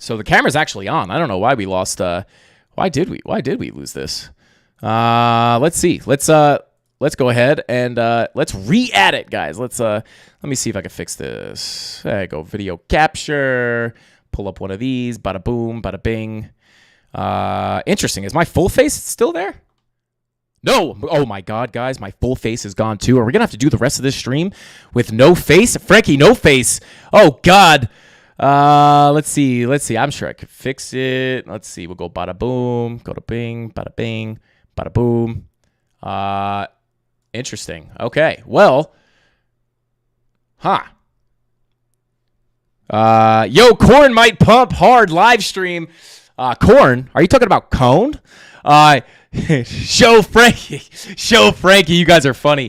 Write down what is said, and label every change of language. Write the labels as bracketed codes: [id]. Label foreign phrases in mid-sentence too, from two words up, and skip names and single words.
[en] So the camera's actually on. I don't know why we lost. Why did we lose this? Let's see. Let's go ahead and let's re-add it, guys. Let me see if I can fix this. There you go. Video capture. Pull up one of these. Bada boom. Bada bing. Interesting. Is my full face still there? No. Oh my God, guys. My full face is gone too. Are we gonna have to do the rest of this stream with no face? Frankie, no face. Oh God. Let's see. I'm sure I could fix it. Let's see. We'll go bada boom. Go to bing. Bada bing. Bada boom. Interesting. Okay. Well. Yo, Corn might pump hard live stream. Corn? Are you talking about Cone? Show Frankie. You guys are funny.